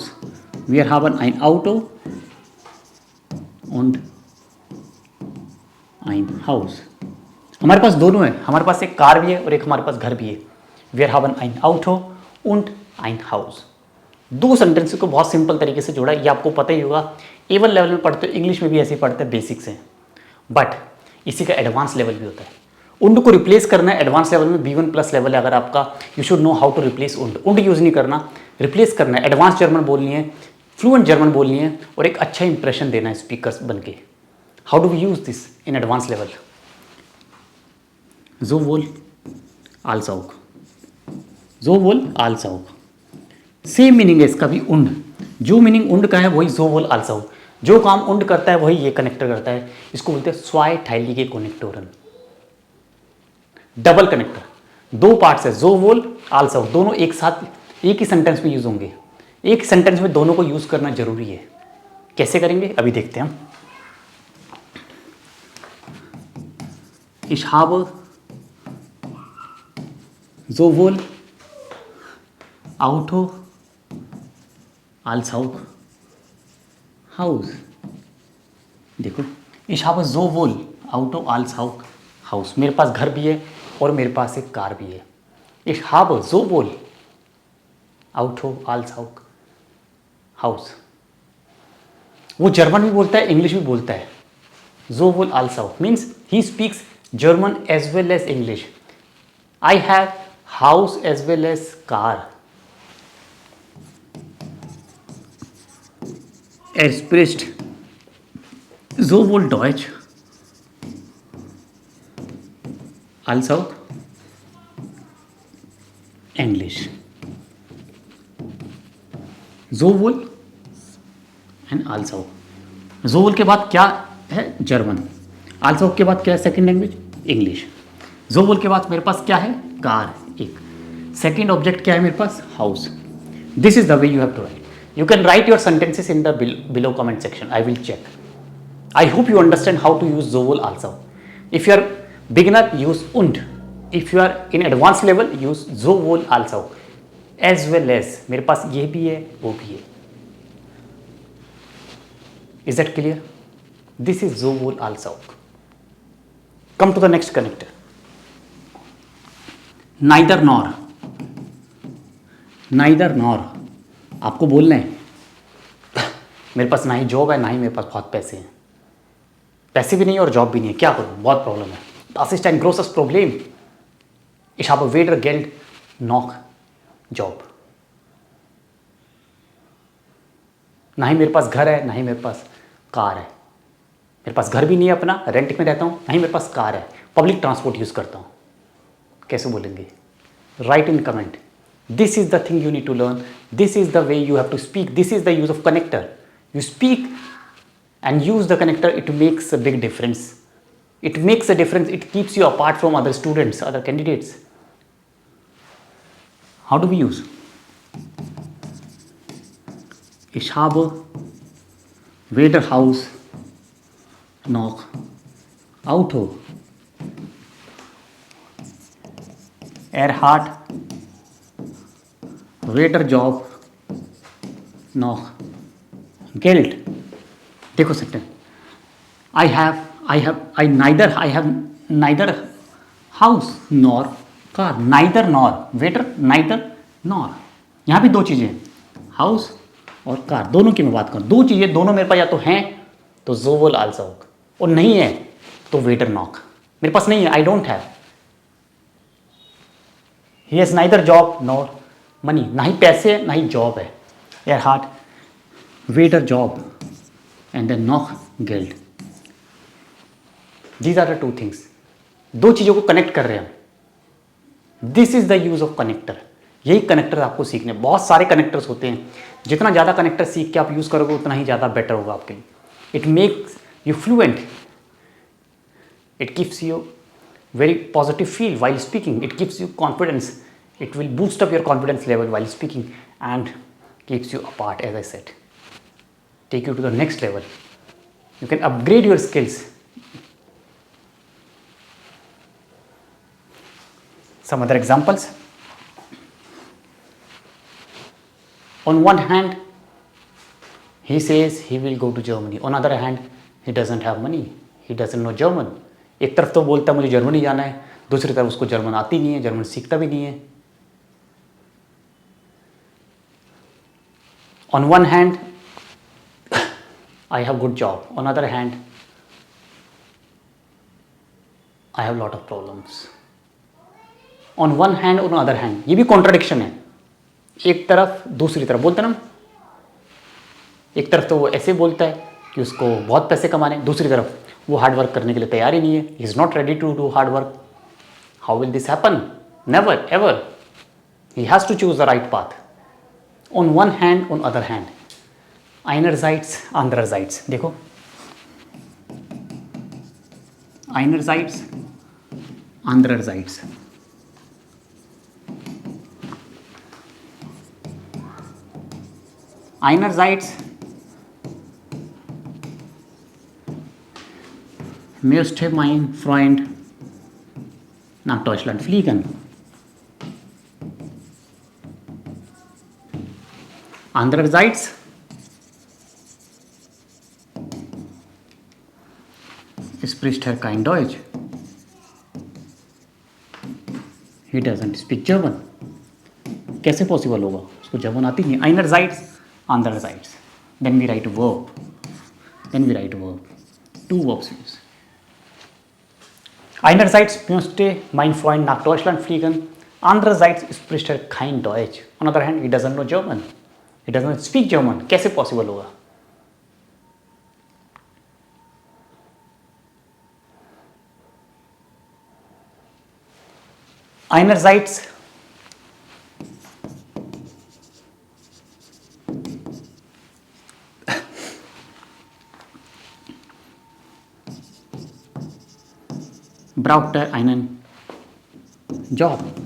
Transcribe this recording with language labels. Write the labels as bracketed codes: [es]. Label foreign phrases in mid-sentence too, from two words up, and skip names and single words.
[de] Wir haben ein Auto und ein Haus. [hi] हमारे पास दोनों है, हमारे पास एक कार भी है और एक हमारे पास घर भी है. [de] Wir haben ein Auto und ein Haus. [hi] दो सेंटेंस को बहुत सिंपल तरीके से जोड़ा. ये आपको पता ही होगा, A1 लेवल में पढ़ते हो, इंग्लिश में भी ऐसे ही पढ़ते हैं, बेसिक्स हैं. बट इसी का [en] advance level [hi] भी होता है. उंड को रिप्लेस करना है [en] advance level [hi] में, [en] B1 plus level [hi] है अगर आपका. [en] You should know how to replace und. [hi] उंड यूज़ नहीं करना, रिप्लेस करना है. [en] advance German [hi] बोलनी है, [en] fluent German [hi] बोलनी है और एक अच्छा इंप्रेशन देना है स्पीकर्स बन के. [en] How do we use this in advance level? [de] Sowohl als auch. Sowohl als auch. [en] same meaning [hi] है इसका भी उंड. जो मीनिंग उंड का है वही [de] sowohl als auch. [hi] जो काम उंड करता है वही ये कनेक्टर करता है. इसको बोलते हैं [de] zweiteilige Konnektoren. [en] double connector. [hi] दो पार्ट्स है [de] sowohl als auch. [hi] दोनों एक साथ एक ही सेंटेंस में यूज होंगे. एक सेंटेंस में दोनों को यूज करना जरूरी है. कैसे करेंगे अभी देखते हैं हम. [de] Ich habe sowohl Auto als auch Haus. देखो, ich habe sowohl Auto als auch Haus. [hi] मेरे पास घर भी है और मेरे पास एक कार भी है. [de] Ich habe sowohl Auto als auch Haus. [hi] वो जर्मन भी बोलता है, इंग्लिश भी बोलता है. [de] sowohl als auch [en] means he speaks German as well as English. I have house as well as car. [de] Er spricht sowohl Deutsch als auch English. sowohl and als auch. [hi] sowohl के बाद क्या है? जर्मन. [de] als auch [hi] के बाद क्या है? [en] Second language English. [hi] sowohl के बाद मेरे पास क्या है? कार. एक सेकेंड ऑब्जेक्ट क्या है मेरे पास? हाउस. [en] This is the way you have to write. You can write your sentences in the below comment section. I will check. I hope you understand how to use [de] sowohl also. [en] If you are beginner use und. If you are in advance level use [de] sowohl also [en] as well as. [hi] मेरे पास ये भी है वो भी है. [en] Is that clear? This is [de] sowohl also. [en] Come to the next connector. Neither nor. Neither nor. [hi] आपको बोलना है मेरे पास ना ही जॉब है ना ही मेरे पास बहुत पैसे हैं. पैसे भी नहीं और जॉब भी नहीं है. क्या करूं? बहुत प्रॉब्लम है. [de] Das ist ein großes Problem. Ich habe weder Geld noch Job. [hi] ना ही मेरे पास घर है ना ही मेरे पास कार है. मेरे पास घर भी नहीं है अपना, रेंट में रहता हूँ. नहीं मेरे पास कार है, [en] public transport [hi] यूज़ करता हूँ. कैसे बोलेंगे? [en] Write in comment. This is the thing you need to learn. This is the way you have to speak. This is the use of connector. You speak and use the connector. It makes a big difference. It makes a difference. It keeps you apart from other students, other candidates. How do we use? Ich habe weder Haus noch Auto. Er hat weder Job noch Geld. [hi] देखो सेंटेंस. [en] I have neither house nor car. neither nor weder neither nor. [hi] यहाँ भी दो चीजें हैं, हाउस और कार. दोनों की मैं बात करूँ. दो चीजें दोनों मेरे पास या तो हैं तो [de] sowohl also [hi] और नहीं है तो [de] weder noch. [hi] मेरे पास नहीं है, [en] I don't have. He has neither job nor money. [hi] ना ही पैसे है ना ही जॉब है. [de] Er hat weder Job [en] and then [de] noch Geld. [en] These are the two things. [hi] दो चीज़ों को कनेक्ट कर रहे हैं हम. [en] This is the use of connector. [hi] यही कनेक्टर आपको सीखने. बहुत सारे कनेक्टर्स होते हैं. जितना ज़्यादा कनेक्टर सीख के आप यूज़ करोगे उतना ही ज़्यादा बेटर होगा आपके लिए. [en] It makes you fluent. It gives you very positive feel while speaking. It gives you confidence. It will boost up your confidence level while speaking and keeps you apart, as I said. Take you to the next level. You can upgrade your skills. Some other examples. On one hand, he says he will go to Germany. On other hand, he doesn't have money. He doesn't know German. [hi] एक तरफ तो बोलता है मुझे जर्मनी जाना है, दूसरी तरफ उसको जर्मन आती नहीं है, जर्मन सीखता भी नहीं है. [en] On one hand, I have good job. On other hand, I have lot of problems. On one hand, on other hand, [hi] ये भी कॉन्ट्राडिक्शन है. एक तरफ दूसरी तरफ बोलते ना, एक तरफ तो वो ऐसे बोलता है कि उसको बहुत पैसे कमाने, दूसरी तरफ वो [en] hard work [hi] करने के लिए तैयार ही नहीं है. [en] He is not ready to do hard work. How will this happen? Never ever. He has to choose the right path. On one hand, on other hand. [de] einerseits, andererseits. देखो, einerseits, andererseits. Einerseits möchte mein Freund nach Deutschland fliegen. Andererseits spricht er kein Deutsch. [en] He doesn't speak German. [hi] कैसे पॉसिबल होगा? उसको जर्मन आती नहीं. [de] Einerseits, andererseits. [en] Then we write verb. Two verbs use. [de] Einerseits möchte mein Freund nach Deutschland fliegen. Andererseits spricht er kein Deutsch. [en] On the other hand, he doesn't know German. He doesn't speak German. [hi] कैसे पॉसिबल होगा? [de] Einerseits braucht er einen Job.